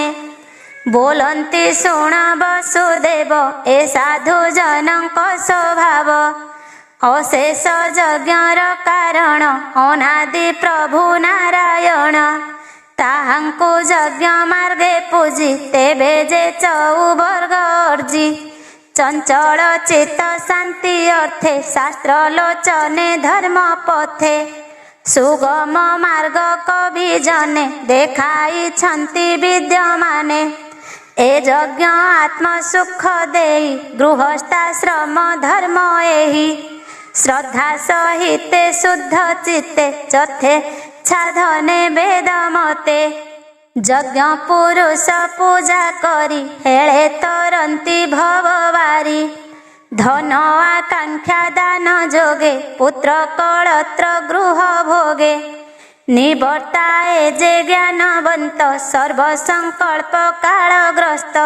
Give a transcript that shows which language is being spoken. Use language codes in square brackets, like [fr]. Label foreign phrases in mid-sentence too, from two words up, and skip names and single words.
[or] ବୋଲନ୍ତି ଶୁଣ ବସୁଦେବ ଏ ସାଧୁ ଜନକ ସ୍ୱଭାବ। ଅଶେଷ ଯଜ୍ଞର କାରଣ ଅନାଦି ପ୍ରଭୁ ନାରାୟଣ। ତାହାଙ୍କୁ ଯଜ୍ଞ ମାର୍ଗେ ପୂଜି ତେବେ ଯେ ଚଉବର୍ଗ ଅର୍ଜି। ଚଞ୍ଚଳ ଚିତ୍ତ ଶାନ୍ତି ଅର୍ଥେ ଶାସ୍ତ୍ର ଲୋଚନେ ଧର୍ମ ପଥେ। ସୁଗମ ମାର୍ଗ କବି ଜନେ ଦେଖାଇ ଛନ୍ତି ବିଦ୍ୟମାନେ। ଏ ଯଜ୍ଞ ଆତ୍ମ ସୁଖ ଦେଇ ଗୃହସ୍ଥାଶ୍ରମ ଧର୍ମ ଏହି। ଶ୍ରଦ୍ଧା ସହିତେ ଶୁଦ୍ଧ ଚିତ୍ତେ ଚଥେ ଛାଧନେ ବେଦ ମତେ। ଯଜ୍ଞ ପୁରୁଷ ପୂଜା କରି ହେଳେ ତରନ୍ତି ଭବବାରି। ଧନ ଆକାଂକ୍ଷା ଦାନ ଯୋଗେ ପୁତ୍ର କଳତ୍ର ଗୃହ ଭୋଗେ। ନିବର୍ତ୍ତାଏ ଯେ ଜ୍ଞାନବନ୍ତ ସର୍ବ ସଙ୍କଳ୍ପ କାଳଗ୍ରସ୍ତ।